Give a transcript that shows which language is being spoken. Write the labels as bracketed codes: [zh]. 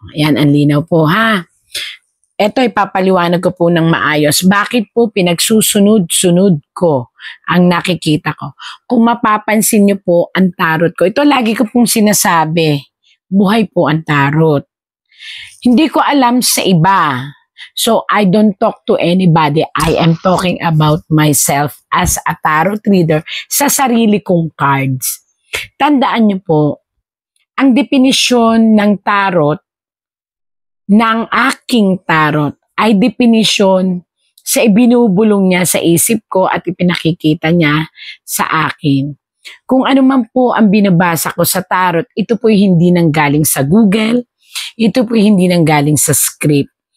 [tl] Ayan, ang linaw po Ito ay papaliwanag ko po ng maayos. Bakit po pinagsusunod-sunod ko ang nakikita ko? Kung mapapansin niyo po ang tarot ko, ito lagi ko pong sinasabi, buhay po ang tarot. Hindi ko alam sa iba. [en] So, I don't talk to anybody. I am talking about myself as a tarot reader [tl] sa sarili kong cards. Tandaan niyo po, ang definisyon ng tarot, ng aking tarot, ay definisyon sa ibinubulong niya sa isip ko at ipinakikita niya sa akin. Kung ano man po ang binabasa ko sa tarot, ito po'y hindi nanggaling sa Google, ito po'y hindi nanggaling sa script.